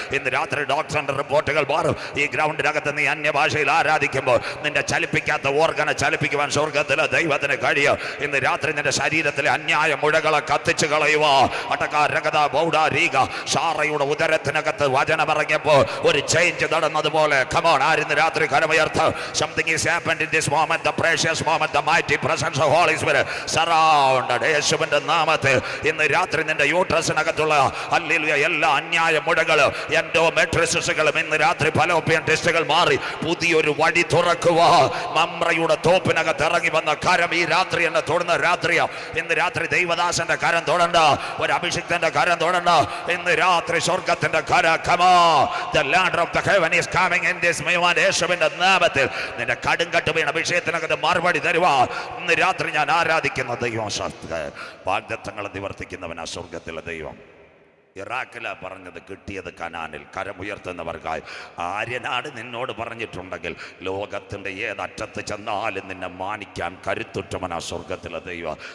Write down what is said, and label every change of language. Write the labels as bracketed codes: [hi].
[ml] ഇന്ന് രാത്രി ഡോക്ടറിന്റെ റിപ്പോർട്ടുകൾ മാറും. ഈ ഗ്രൗണ്ടിനകത്ത് നീ അന്യഭാഷയിൽ ആരാധിക്കുമ്പോൾ നിന്റെ ചലിപ്പിക്കാത്ത ഓർഗനെ ചലിപ്പിക്കുവാൻ സ്വർഗത്തിലെ ദൈവത്തിന് കഴിയും. ഇന്ന് രാത്രി നിന്റെ ശരീരത്തിലെ അന്യായ മുഴകളെ കത്തിച്ചു കളയുക. അട്ടകാരകത ബൗഡാരീക ഷാറയുടെ ഉദരത്തിനകത്ത് വചനമിറങ്ങിയപ്പോൾ ഒരു ചേഞ്ച് നടന്നതുപോലെ. കമോൺ, ആരിന്ന് രാത്രി കരമുയർത്ത്. [en] Something is happened in this moment. The precious moment, the mighty presence of Holy Spirit surrounded. [ml] യേശുവിന്റെ നാമത്തിൽ ഇന്ന് രാത്രി നിന്റെ യൂട്രസിനകത്തുള്ള ഹല്ലേലൂയ എല്ലാ അന്യായ മുഴകളും എൻഡോമെട്രിസിസുകളും ഇന്ന് രാത്രി ഫലോപ്പിയൻ ടെസ്റ്റുകൾ മാറി പുതിയൊരു വഴി തുറക്കുക. മമ്രയുടെ തോപ്പിനകത്ത് ഇറങ്ങി വന്ന കരം ഈ രാത്രി എന്നെ തൊടുന്ന രാത്രിയാ. ഇന്ന് രാത്രി ദൈവദാസന്റെ കരം തൊടണ്ട, ഒരു അഭിഷിക്തന്റെ കരം തൊടണ്ട. ഇന്ന് രാത്രി സ്വർഗത്തിന്റെ കരം. [en] Come on, the ladder of the heaven is coming in this moment. [ml] യേശുവിന്റെ നാമത്തിൽ നിന്റെ കടുങ്കട്ട് വീണ വിഷയത്തിന് മറുപടി തരുവാ. ഇന്ന് രാത്രി ഞാൻ ആരാധിക്കുന്ന ദൈവം വാഗ്ദത്തങ്ങളെ നിവർത്തിക്കുന്നവനാ സ്വർഗത്തിലെ ദൈവം. ഇറാഖില പറഞ്ഞത് കിട്ടിയത് കനാനിൽ. കരമുയർത്തുന്നവർക്കായി. ആര്യനാട് നിന്നോട് പറഞ്ഞിട്ടുണ്ടെങ്കിൽ ലോകത്തിൻ്റെ ഏതറ്റത്ത് ചെന്നാലും നിന്നെ മാനിക്കാൻ കരുത്തുറ്റവനാ സ്വർഗത്തിലെ ദൈവം.